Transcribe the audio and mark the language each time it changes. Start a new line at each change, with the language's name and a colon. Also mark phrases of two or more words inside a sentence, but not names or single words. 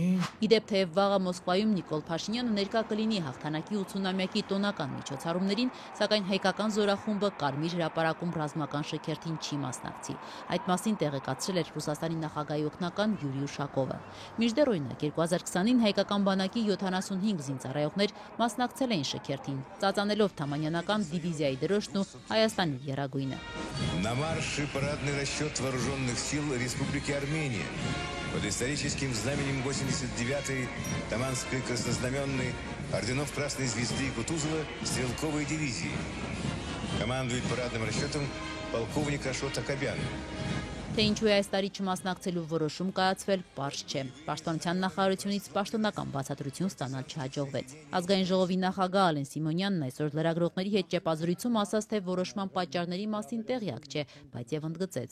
Armenian: Իդեպ թեև վաղը Մոսկվայում Նիկոլ Փաշինյանը ներկա կլինի հաղթանակի 80-ամյակի տոնական միջոցառումներին, սակայն հայկական զորախումբը Կարմիր հրապարակում ռազմական շքերթին չի մասնակցի։ Այդ մասին տեղեկացրել էր Ռուսաստանի նախագահի օգնական Յուրի Ուշակովը։ Մինչդեռ օրինակ 2020-ին հայկական բանակի 75 զինծառայողներ մասնակցել էին շքերթին, ծածանելով թամանյանական դիվիզիայի դրոշն ու Հայաստանի եռագույնը։
Russian: На марше парадный расчет вооруженных сил Республики Армения под историческим знаменем 89-й Таманской краснознаменной орденов Красной Звезды и Кутузова стрелковой дивизии. Командует парадным расчетом полковник Ашот Акобян.
Armenian: Թե ինչու է այս տարի չմասնակցելու որոշում կայացվել, պարզ չէ։ Պաշտպանության նախարարությունից պաշտոնական բացատրություն ստանալ չհաջողվեց։ Ազգային ժողովի նախագահ Ալեն Սիմոնյանն այսօր լրագրողների հետ ճեպազրույցում ասաց, թե որոշման պատճառների մասին տեղյակ չէ, բայց եւ ընդգծեց։